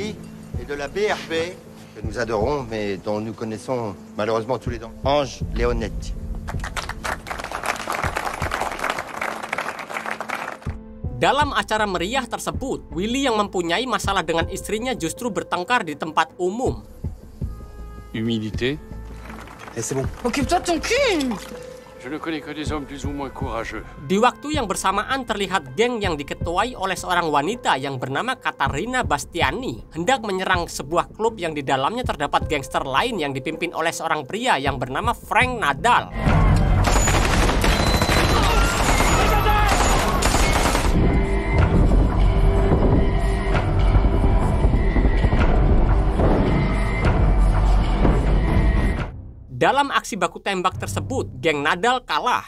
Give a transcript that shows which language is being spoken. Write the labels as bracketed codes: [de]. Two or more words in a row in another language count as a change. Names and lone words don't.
[id] Ange Leonetti. Dalam acara meriah tersebut, Willy yang mempunyai masalah dengan istrinya justru bertengkar di tempat umum. [fr] Humilité. C'est bon. Occupe-toi de ton cul! Je ne connais que des hommes plus ou moins courageux. [id] Di waktu yang bersamaan terlihat geng yang diketuai oleh seorang wanita yang bernama Katarina Bastiani hendak menyerang sebuah klub yang di dalamnya terdapat gangster lain yang dipimpin oleh seorang pria yang bernama Frank Nadal. Dalam aksi baku tembak tersebut, geng Nadal kalah.